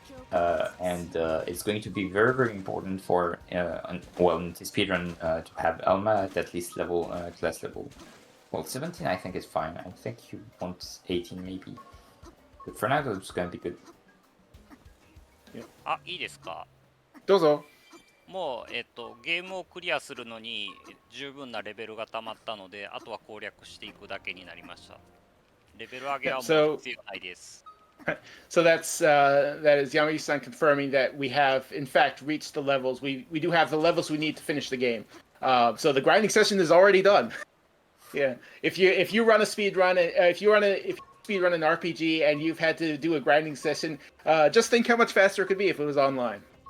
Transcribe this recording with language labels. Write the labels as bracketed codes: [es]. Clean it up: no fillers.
[en] And it's going to be very, very important for, in the speedrun, to have Alma at least level, class level. Well, 17 I think is fine. I think you want 18 maybe. But for now, it's going to be good. [ja] あ、いいですか。どうぞ。もう、ゲームをクリアするのに十分なレベルが溜まったので、あとは攻略していくだけになりました。レベル上げはもう必要ないです。 [en] So that is Yamagishi-san confirming that we have in fact reached the levels. We do have the levels we need to finish the game. So the grinding session is already done. Yeah. If you run a speed run, if you speed run an RPG and you've had to do a grinding session, just think how much faster it could be if it was online.